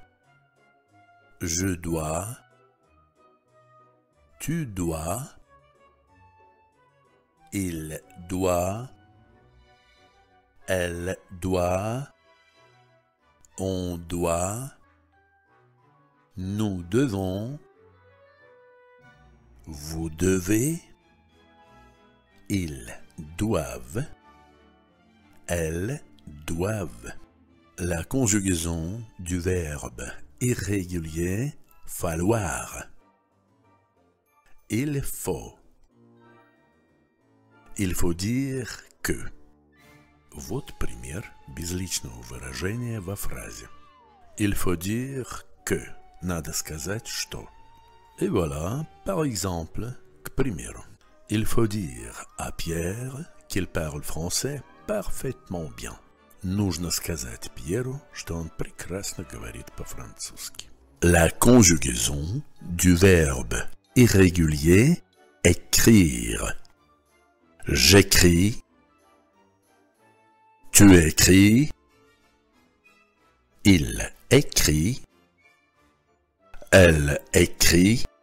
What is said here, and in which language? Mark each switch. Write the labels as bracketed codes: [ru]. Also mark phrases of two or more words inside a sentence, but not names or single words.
[fr] Je dois, tu dois, il doit, elle doit, on doit, nous devons, vous devez, ils doivent, elles doivent. La conjugaison du verbe irrégulier falloir. Il faut. Il faut dire que. [ru] Вот пример безличного выражения во фразе. [fr] Il faut dire que. [ru] Надо сказать что. [fr] Et voilà, par exemple, [ru] к примеру. [fr] Il faut dire à Pierre qu'il parle français parfaitement bien. [ru] Нужно сказать Пьеру, что он прекрасно говорит по-французски. [fr] La conjugaison du verbe irrégulier écrire. J'écris. Tu écris. Il écrit. Elle écrit.